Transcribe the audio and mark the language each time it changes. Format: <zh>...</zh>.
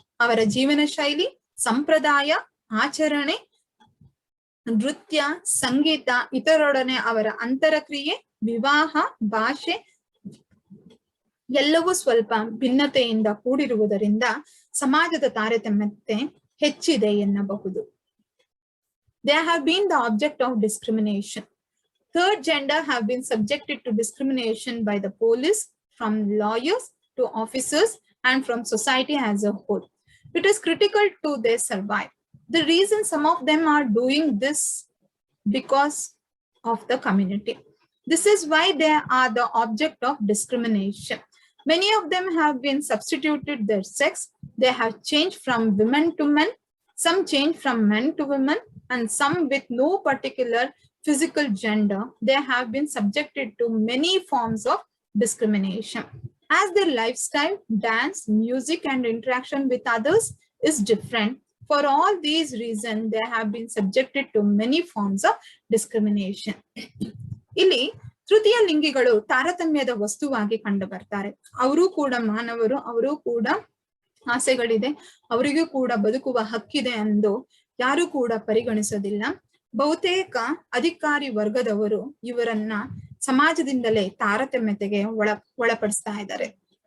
<kn>ಅವರ ಜೀವನ ಶೈಲಿ, ಸಂಪ್ರದಾಯ, ಆಚರಣೆ, ನೃತ್ಯ, ಸಂಗೀತ, ಇತರರೊಡನೆ ಅವರ ಅಂತರಕ್ರಿಯೆ, ವಿವಾಹ, ಭಾಷೆ ಎಲ್ಲವೂ ಸ್ವಲ್ಪ ಭಿನ್ನತೆಯಿಂದ ಕೂಡಿರುವುದರಿಂದ ಸಮಾಜದ ತಾರತಮ್ಯತೆ ಹೆಚ್ಚಿದೆ ಎನ್ನಬಹುದು.</kn> <en>They have been the object of discrimination. Third gender have been subjected to discrimination by the police, from lawyers to officers, and from society as a whole. It is critical to their survival. The reason some of them are doing this because of the community. This is why they are the object of discrimination. Many of them have been substituted their sex. They have changed from women to men. Some changed from men to women, and some with no particular physical gender. They have been subjected to many forms of discrimination. As their lifestyle, dance, music, and interaction with others is different. For all these reasons, they have been subjected to many forms of discrimination.</en> <kn>ಇಲ್ಲಿ ತೃತೀಯ ಲಿಂಗಿಗಳು ತಾರತಮ್ಯದ ವಸ್ತುವಾಗಿ ಕಂಡು ಬರ್ತಾರೆ. ಅವರು ಕೂಡ ಮಾನವರು, ಅವರು ಕೂಡ ಆಸೆಗಳಿದೆ, ಅವರಿಗೂ ಕೂಡ ಬದುಕುವ ಹಕ್ಕಿದೆ ಎಂದು ಯಾರು ಕೂಡ ಪರಿಗಣಿಸೋದಿಲ್ಲ. ಬಹುತೇಕ ಅಧಿಕಾರಿ ವರ್ಗದವರು ಇವರನ್ನ ಸಮಾಜದಿಂದಲೇ ತಾರತಮ್ಯತೆಗೆ ಒಳಪಡಿಸ್ತಾ ಇದ್ದಾರೆ.</kn>